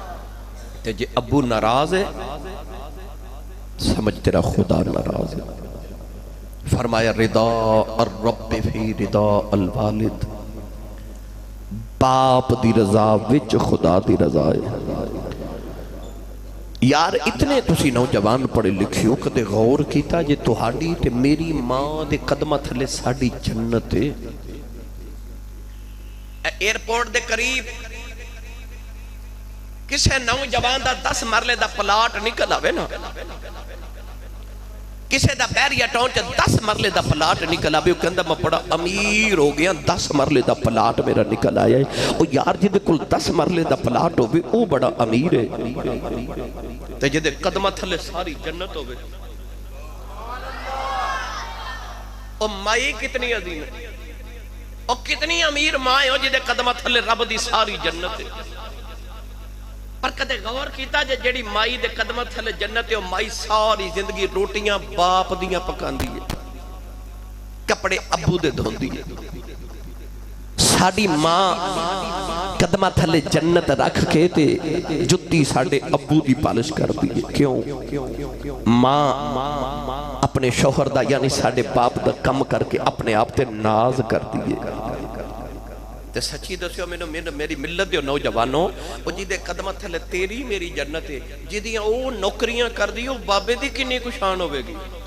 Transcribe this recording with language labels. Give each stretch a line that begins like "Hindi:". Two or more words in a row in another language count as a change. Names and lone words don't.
Punjabi: تے جے ابو ناراض ہے سمجھ تیرا خدا ناراض ہے فرمایا
Arabic: رضا الرب فی رضا الوالد،
Punjabi: باپ دی رضا وچ خدا دی رضا ہے۔ یار اتنے تسی نوجوان پڑھے لکھے ہو، کدے غور کیتا جے تہاڈی تے میری ماں دے قدمہ تھلے ساڈی جنت ہے۔ ایئرپورٹ دے قریب کسے نوجوان دا 10 مرلے دا پلاٹ نکل آوے نا، کسے دا بیریا ٹاؤن چا 10 مرلے دا پلاٹ نکل آوے، وہ کہندہ میں بڑا امیر ہو گیا، 10 مرلے دا پلاٹ میرا نکل آیا ہے۔ اور یار جدے کل 10 مرلے دا پلاٹ ہوئے وہ بڑا امیر ہے، تے جدے قدمہ تھلے ساری جنت ہوئے۔ اور مائی کتنی عظیم ہے، اور کتنی امیر ماں ہو جدے قدمہ تھلے رب دی ساری جنت ہے۔ پر کدے غور کیتا جے جیڑی مائی دے قدمہ تھلے جنت ہے، وہ مائی ساری زندگی روٹیاں باپ دیاں پکان دی ہے، کپڑے ابو دے دھون دی ہے۔ ساڑی ماں قدمہ تھلے جنت رکھ کے تے جتی ساڑے ابو دی پالش کر دی ہے۔ کیوں؟ ماں اپنے شوہر دا یعنی ساڑے باپ دا کم کر کے اپنے آپ تے ناز کر دی ہے۔ تے سچی دسیو میری ملت دیو نوجوانوں، وہ جی دے قدمہ تھلے تیری میری جنت ہے، جی دیاں او نوکریاں کر دیو بابے دی کنی کشان ہوئے گی۔